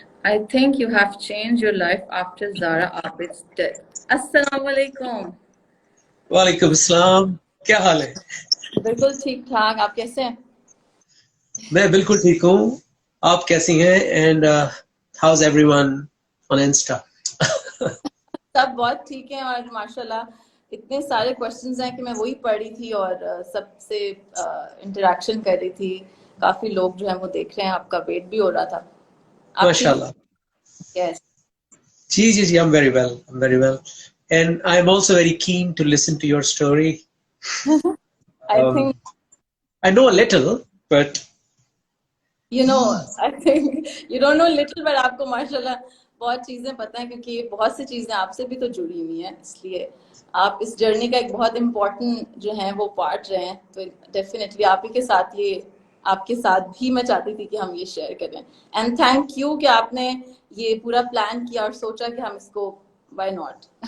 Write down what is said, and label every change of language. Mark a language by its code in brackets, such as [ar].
[en] I think you have changed your life after Zara Abid's death. [ur] السلام علیکم. وعلیکم السلام. کیا حال ہے؟ بالکل ٹھیک ٹھاک, آپ کیسے ہیں؟ میں بالکل ٹھیک ہوں. آپ کیسی ہیں؟ [en] And how's everyone on Insta? [ur] سب بہت ٹھیک ہیں, اور ماشاءاللہ اتنے سارے کوشچنز ہیں کہ میں وہی پڑھ رہی تھی اور سب سے انٹریکشن کر رہی تھی. کافی لوگ جو ہیں وہ دیکھ رہے ہیں, آپ کا ویٹ بھی ہو رہا تھا. ماشاء اللہ. [en] Yes. جی I'm very well and I'm also very keen to listen to your story. I think I know a little but I think you don't know little, but [ur] آپ کو ماشاءاللہ بہت چیزیں پتہ ہیں کیونکہ بہت سی چیزیں آپ سے بھی تو جڑی ہوئی ہیں, اس لیے آپ اس جرنی کا ایک بہت امپورٹنٹ جو ہے وہ پارٹ رہے ہیں. تو ڈیفینیٹلی آپ ہی کے ساتھ یہ, آپ کے ساتھ بھی میں چاہتی تھی کہ ہم یہ شیئر کریں. [en] and thank you [ur] کہ آپ نے یہ پورا پلان کیا اور سوچا کہ ہم اس کو [en] Why not.